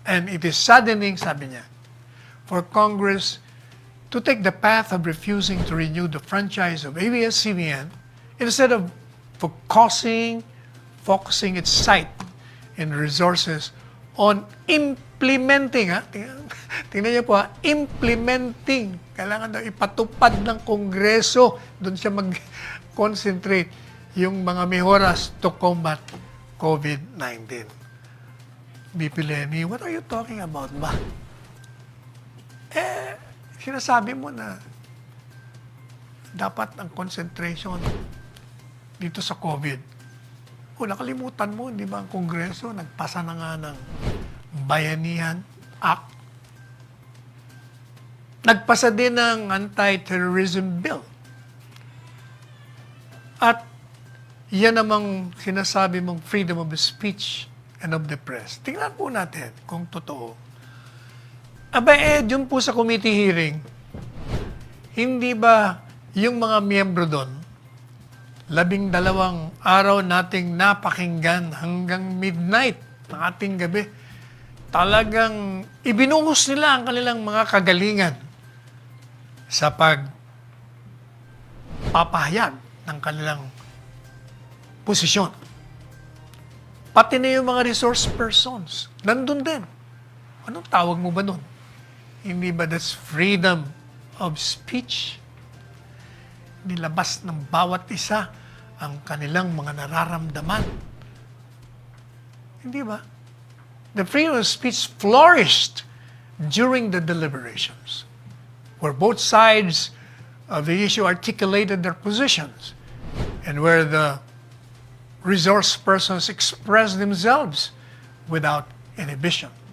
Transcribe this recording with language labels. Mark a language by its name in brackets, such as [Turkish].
[English] And it is saddening, [Filipino] sabi niya, [English] for Congress to take the path of refusing to renew the franchise of ABS-CBN instead of focusing its sight and resources on implementing, [Filipino] tingnan niyo po, [English] implementing. [Filipino] Kailangan daw ipatupad ng Kongreso. Doon siya mag-concentrate yung mga mejoras [English] to combat COVID-19. VP Leni, what are you talking about [Filipino] ba? Sinasabi mo na dapat ang concentration dito sa COVID. Nakalimutan mo, di ba, ang Kongreso nagpasa na nga ng Bayanihan Act. Nagpasa din ng Anti-Terrorism Bill. At yan namang sinasabi mong [English] freedom of speech and of the press. [Filipino] Tingnan po natin kung totoo. Dun po sa committee hearing, hindi ba yung mga miyembro doon, 12 araw nating napakinggan hanggang midnight ng ating gabi, talagang ibinuhos nila ang kanilang mga kagalingan sa pagpapahayag ng kanilang posisyon. Pati na yung mga resource persons, nandun din. Anong tawag mo ba nun? Hindi ba [English] that's freedom of speech? [Filipino] Nilabas ng bawat isa ang kanilang mga nararamdaman. Hindi ba? [English] The freedom of speech flourished during the deliberations, where both sides of the issue articulated their positions, and where the resource persons expressed themselves without inhibition.